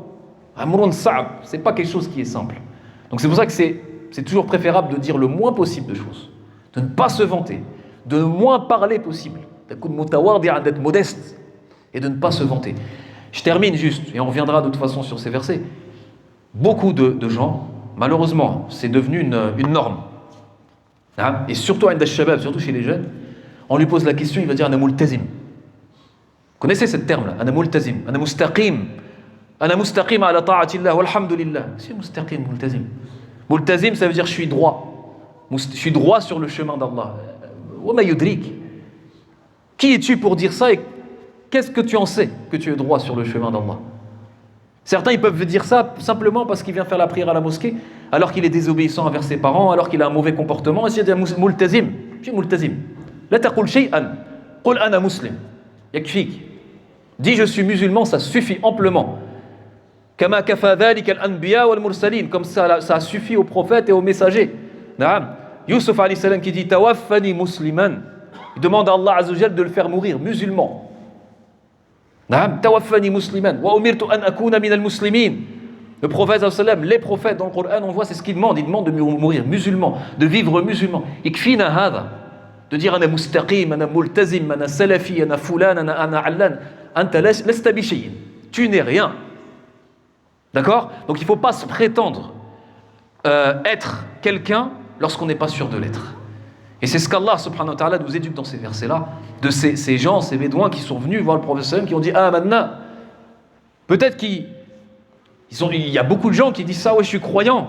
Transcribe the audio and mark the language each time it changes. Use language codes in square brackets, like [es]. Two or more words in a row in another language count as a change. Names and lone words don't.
[ar] أمر صعب, [fr] c'est pas quelque chose qui est simple. Donc c'est pour ça que c'est toujours préférable de dire le moins possible de choses, de ne pas se vanter, de moins parler possible, d'être modeste et de ne pas se vanter. Je termine juste, et on reviendra de toute façon sur ces versets. beaucoup de gens, malheureusement, c'est devenu une norme. Hein? Et surtout, surtout chez les jeunes, on lui pose la question, il va dire [ar] أنا ملتزم. [fr] Vous connaissez ce terme-là, [ar] أنا ملتزم، أنا مستقيم على طاعة الله، والحمد لله. [fr] C'est mustaqim, multazim. Multazim, ça veut dire je suis droit. Je suis droit sur le chemin d'Allah. [ar] وما يدريك. [fr] Qui es-tu pour dire ça et qu'est-ce que tu en sais que tu es droit sur le chemin d'Allah? Certains ils peuvent dire ça simplement parce qu'il vient faire la prière à la mosquée, alors qu'il est désobéissant envers ses parents, alors qu'il a un mauvais comportement. Et c'est multazim. Je suis multazim. [ar] لا تقل شيئا. قل أنا مسلم. يكفيك. [fr] Dis je suis musulman, ça suffit amplement. [ar] كما كفى ذلك الأنبياء والمرسلين, [fr] comme ça suffit aux prophètes et aux messagers. Naam. Yusuf [ar] عليه السلام [fr] qui dit [ar] توفني مسلما. [fr] Il demande à [ar] الله عز وجل [fr] de le faire mourir musulman. Naam, [ar] توفني مسلما وأمرت أن أكون من المسلمين. [fr] Le prophète [ar] صلى الله عليه وسلم, [fr] les prophètes dans le Coran, on voit c'est ce qu'ils demandent, ils demandent de mourir musulman, de vivre musulman. [ar] اكفنا هذا, [fr] de dire [ar] أنا مستقيم، أنا ملتزم، أنا سلفي، أنا فلان، أنا علان، أنت لست بشيء. [fr] Tu n'es rien. D'accord? Donc il ne faut pas se prétendre être quelqu'un lorsqu'on n'est pas sûr de l'être. Et c'est ce qu'Allah subhanahu wa ta'ala nous éduque dans ces versets-là, de ces gens, ces bédouins qui sont venus voir le prophète sallam, qui ont dit ah maintenant, peut-être il y a beaucoup de gens qui disent ça, ouais je suis croyant.